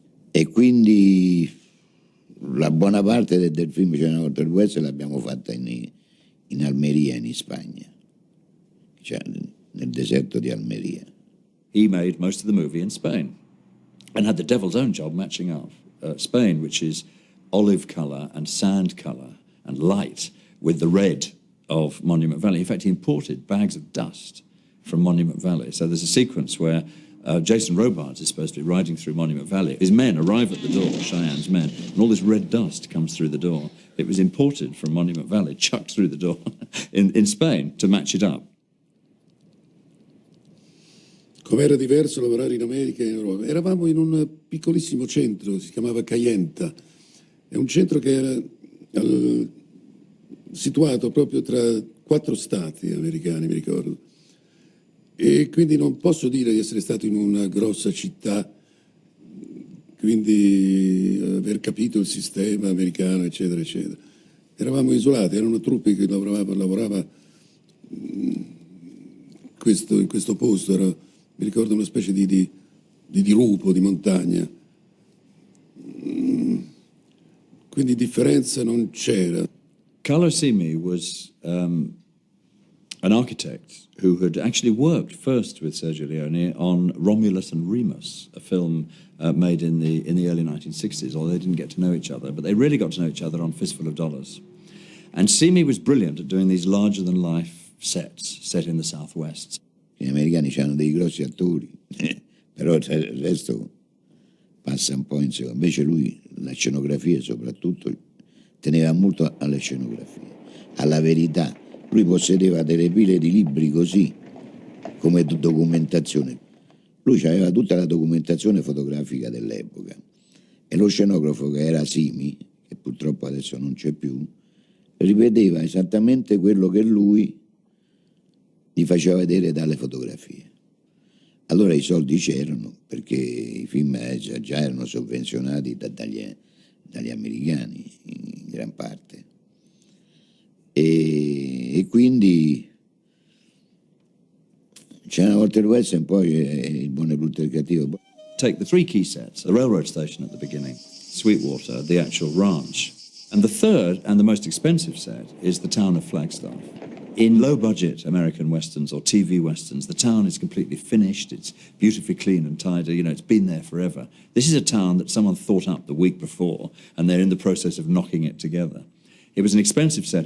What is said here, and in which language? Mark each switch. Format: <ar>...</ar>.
<it>E quindi la buona parte del film C'era una volta il West l'abbiamo fatta in Almeria, in Spagna, cioè nel deserto di Almeria.</it> <en>He made most of the movie in Spain and had the devil's own job matching up. Spain, which is olive colour and sand colour and light with the red of Monument Valley. In fact, he imported bags of dust from Monument Valley. So there's a sequence where Jason Robards is supposed to be riding through Monument Valley. His men arrive at the door, Cheyenne's men, and all this red dust comes through the door. It was imported from Monument Valley, chucked through the door in Spain to match it up.</en> <it>Com'era diverso lavorare in America e in Europa. Eravamo in un piccolissimo centro, si chiamava Cayenta. È un centro che era situato proprio tra 4 stati americani, mi ricordo. E quindi non posso dire di essere stato in una grossa città, quindi aver capito il sistema americano, eccetera, eccetera. Eravamo isolati, erano truppe che lavorava in questo posto, mi ricordo una specie di dirupo, di montagna. Quindi differenza non c'era.</it> <en>Carlo Simi was an architect who had actually worked first with Sergio Leone on Romulus and Remus, a film made in the early 1960s, although they didn't get to know each other, but they really got to know each other on Fistful of Dollars. And Simi was brilliant at doing these larger-than-life sets set in the Southwest.</en> <it>Gli americani hanno dei grossi attori, però il resto passa un po' in secondo. Invece lui, la scenografia soprattutto, teneva molto alle scenografie, alla verità. Lui possedeva delle pile di libri così, come documentazione. Lui aveva tutta la documentazione fotografica dell'epoca e lo scenografo, che era Simi, che purtroppo adesso non c'è più, rivedeva esattamente quello che lui gli faceva vedere dalle fotografie. Allora i soldi c'erano, perché i film già erano sovvenzionati dagli americani in gran parte. E quindi C'era una volta il western, poi il buono, il brutto e il cattivo.</it> <en>Take the 3 key sets, the railroad station at the beginning, Sweetwater, the actual ranch. And the third and the most expensive set is the town of Flagstaff. In low-budget American westerns or TV westerns, the town is completely finished, it's beautifully clean and tidy, you know, it's been there forever. This is a town that someone thought up the week before, and they're in the process of knocking it together. It was an expensive set.</en>